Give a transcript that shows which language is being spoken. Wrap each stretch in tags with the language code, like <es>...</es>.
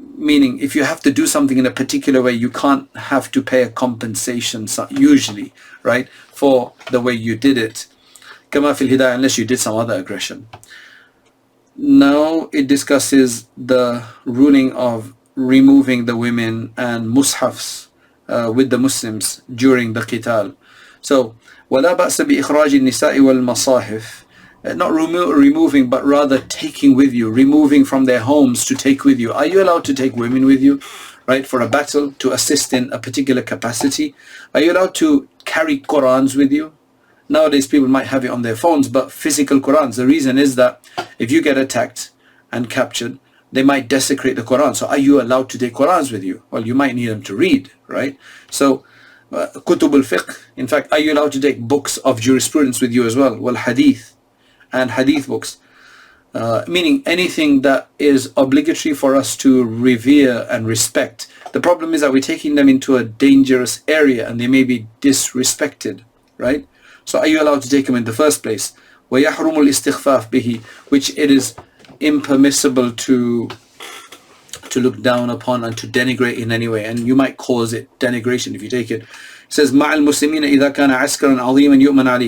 <en>Meaning, if you have to do something in a particular way, you can't have to pay a compensation usually, right, for the way you did it.</en> <ar>كما في الهداية,</ar> <en>unless you did some other aggression. Now it discusses the ruling of removing the women and mushafs with the Muslims during the qital.</en> <ar>So ولا بأس بإخراج النساء والمصاحف.</ar> <en>Not removing, but rather taking with you, removing from their homes to take with you. Are you allowed to take women with you, right, for a battle, to assist in a particular capacity? Are you allowed to carry Qurans with you? Nowadays people might have it on their phones, but physical Qurans. The reason is that if you get attacked and captured, they might desecrate the Quran. So are you allowed to take Qurans with you? Well, you might need them to read, right? So kutub al-fiqh, in fact, are you allowed to take books of jurisprudence with you as well? Well, hadith and hadith books, meaning anything that is obligatory for us to revere and respect. The problem is that we're taking them into a dangerous area and they may be disrespected, right? So are you allowed to take them in the first place?</en> <ar>وَيَحْرُمُ الْإِسْتِخْفَافِ بِهِ,</ar> <en>which it is impermissible to look down upon and to denigrate in any way, and you might cause it denigration if you take it. It says</en> <ar>مَعَ الْمُسْلِمِينَ إِذَا كَانَ عَسْكَرًا عَظِيمًا يُؤْمَنَ عَلَيْهِ.</ar>